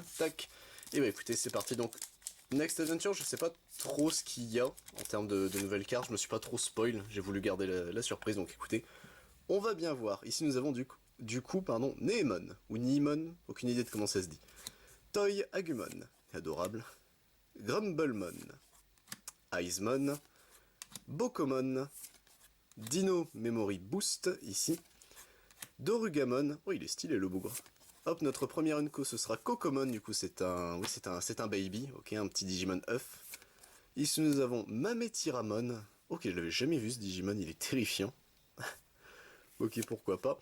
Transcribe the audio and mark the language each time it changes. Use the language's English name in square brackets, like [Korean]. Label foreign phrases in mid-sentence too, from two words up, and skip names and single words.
[French] Tac. Et bah écoutez, c'est parti. Donc, Next Adventure, je sais pas trop ce qu'il y a en termes de nouvelles cartes. Je me suis pas trop spoil. J'ai voulu garder la surprise. Donc écoutez, on va bien voir. Ici, nous avons du coup, pardon, Neemon. Ou Neemon. Aucune idée de comment ça se dit. Toy Agumon. Adorable. Grumblemon. Icemon. Bokomon. Dino Memory Boost, ici. Dorugamon, oh il est stylé le bougre. Hop, notre première Unco ce sera Kokomon, du coup c'est un... Oui c'est un baby, ok, un petit Digimon œuf. Ici nous avons Mametiramon. Ok, je l'avais jamais vu ce Digimon, il est terrifiant. Ok, pourquoi pas.